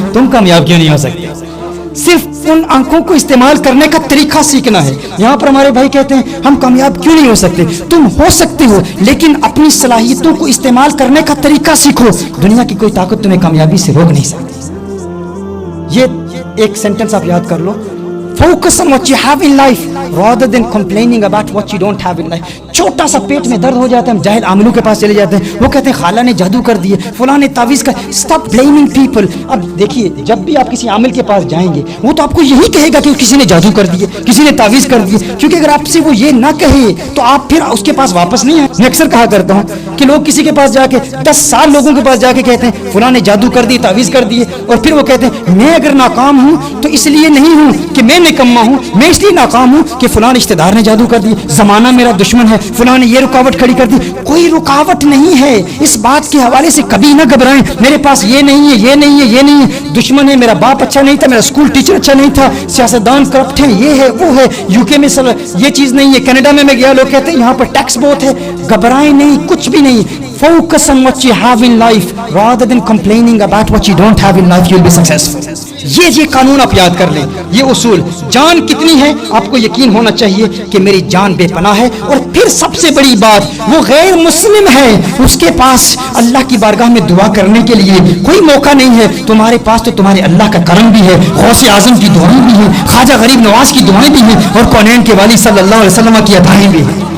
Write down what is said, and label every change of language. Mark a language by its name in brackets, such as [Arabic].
[Urdu] تم کامیاب کیوں نہیں ہو سکتے؟ صرف ان آنکھوں کو استعمال کرنے کا طریقہ سیکھنا ہے. یہاں پر ہمارے بھائی کہتے ہیں ہم کامیاب کیوں نہیں ہو سکتے. تم ہو سکتے ہو, لیکن اپنی صلاحیتوں کو استعمال کرنے کا طریقہ سیکھو. دنیا کی کوئی طاقت تمہیں کامیابی سے روک نہیں سکتی. یہ ایک سینٹنس آپ یاد کر لو. [English] Focus on what you have in life rather than complaining about what you don't have in life. [Urdu] چھوٹا سا پیٹ میں درد ہو جاتا ہے, ہم جاہل عاملوں کے پاس چلے جاتے ہیں, وہ کہتے ہیں خالہ نے جادو کر دیے, فلاں نے تعویذ کر. [English] Stop blaming people. [Urdu] اب دیکھیے جب بھی آپ کسی عامل کے پاس جائیں گے وہ تو آپ کو یہی کہے گا کہ کسی نے جادو کر دیے, کسی نے تعویذ کر دیے, کیونکہ اگر آپ سے وہ یہ نہ کہے تو آپ پھر اس کے پاس واپس نہیں آئے. میں اکثر کہا کرتا ہوں کہ لوگ کسی کے پاس جا کے 10 سال لوگوں کے پاس جا کے کہتے ہیں فلاں نے جادو کر دی, تعویذ کر دیے, اور پھر وہ کہتے ہیں میں اگر ناکام ہوں تو اس لیے نہیں ہوں کہ میں نکما ہوں, میں اس لیے ناکام ہوں کہ فلاں رشتہ دار نے جادو کر دی, زمانہ میرا دشمن ہے, فلاں نے یہ رکاوٹ کھڑی کر دی. کوئی رکاوٹ نہیں ہے. اس بات کے حوالے سے کبھی نہ گھبرائیں, میرے پاس یہ نہیں ہے, یہ نہیں ہے, یہ نہیں ہے. دشمن ہے, میرا باپ اچھا نہیں تھا, میرا اسکول ٹیچر اچھا نہیں تھا, سیاستدان کرپٹ ہیں, یہ ہے وہ ہے, یو کے میں یہ چیز نہیں ہے, کینیڈا میں گیا لوگ کہتے ہیں یہاں پر ٹیکس بہت ہے. گھبرائیں نہیں, کچھ بھی نہیں. [English] Focus on what you have in life rather than complaining about what you don't have in life. You'll be successful. [Urdu] یہ قانون آپ یاد کر لیں, یہ اصول. جان کتنی ہے آپ کو یقین ہونا چاہیے کہ میری جان بے پناہ ہے. اور پھر سب سے بڑی بات, وہ غیر مسلم ہے, اس کے پاس اللہ کی بارگاہ میں دعا کرنے کے لیے کوئی موقع نہیں ہے. تمہارے پاس تو تمہارے اللہ کا کرم بھی ہے, غوث اعظم کی دعائیں بھی ہیں, خواجہ غریب نواز کی دعائیں بھی ہیں, اور کونین کے والی صلی اللہ علیہ وسلم کی عطائیں بھی ہیں.